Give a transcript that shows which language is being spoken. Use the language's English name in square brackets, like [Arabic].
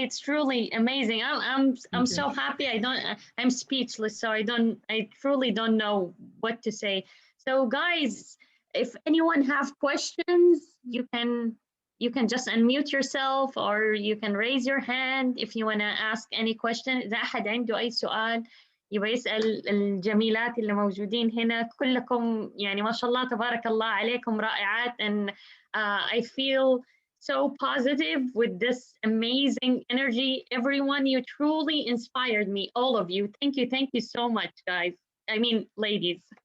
[English] It's truly amazing. I'm so happy. I'm speechless. So I truly don't know what to say. So guys, if anyone have questions, you can just unmute yourself or you can raise your hand if you want to ask any question. [Arabic] إذا أحد عنده أي سؤال يبغى يسأل الجميلات اللي موجودين هنا. كلكم يعني ما شاء الله تبارك الله عليكم رائعات. [English] And I feel so positive with this amazing energy. Everyone, you truly inspired me, all of you. Thank you so much, guys. I mean, ladies.